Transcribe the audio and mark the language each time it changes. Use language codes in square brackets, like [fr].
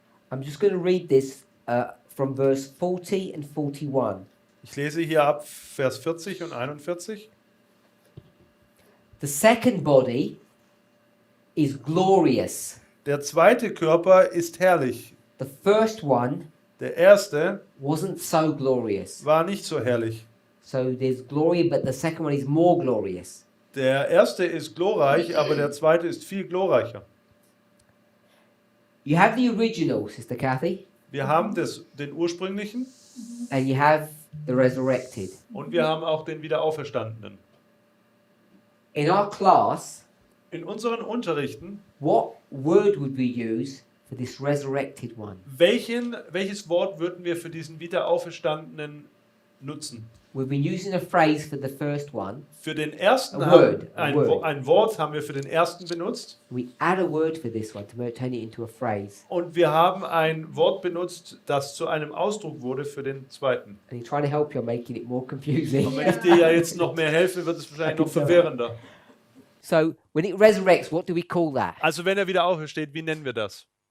[en] I'm just going to read this from verse 40 and 41. [de] Ich lese hier ab Vers 40 und 41. [en] The second body is glorious. [de] Der zweite Körper ist herrlich. [en] The first one [de] Der erste [en] wasn't so glorious. [de] war nicht so herrlich. [en] So there's glory, but the second one is more glorious. [de] Der erste ist glorreich, aber der zweite ist viel glorreicher. [en] You have the original, Sister Kathy, [de] Wir haben den ursprünglichen [en] and you have the resurrected. [de] und wir haben auch den Wiederauferstandenen. [en] In our class, [de] In unseren Unterrichten, [en] what word would we use for this resurrected one? [de] welches Wort würden wir für diesen Wiederauferstandenen nutzen? [en] We've been using a phrase for the first one. [de] Für den ersten [en] A word, a [de] ein [en] word. [de] Wort haben wir für den ersten benutzt [en] We add a word for this one to turn it into a phrase. [de] und wir haben ein Wort benutzt, das zu einem Ausdruck wurde für den zweiten. [en] And you're trying to help you, I'm making it more confusing. [de] Und wenn ich dir ja jetzt noch mehr helfe, wird es wahrscheinlich noch verwirrender. [en] So, when it resurrects, what do we call that? [de] Also wenn er wieder aufersteht, wie nennen wir das?